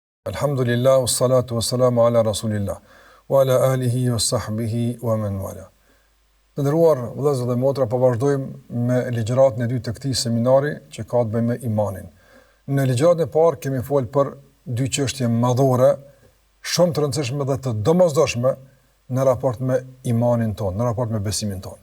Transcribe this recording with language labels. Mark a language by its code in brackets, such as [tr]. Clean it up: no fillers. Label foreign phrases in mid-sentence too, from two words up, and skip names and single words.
[ar] الحمد لله والصلاة والسلام على رسول الله وعلى آله وصحبه ومن والاه. [sq] Të nderuar vëllezër dhe motra, po vazhdojmë me ligjëratën e dytë të këtij seminari që ka të bëjë me imanin. Në ligjëratën e parë kemi folur për dy çështje madhore, shumë të rëndësishme dhe të domosdoshme në raport me imanin tonë, në raport me besimin tonë.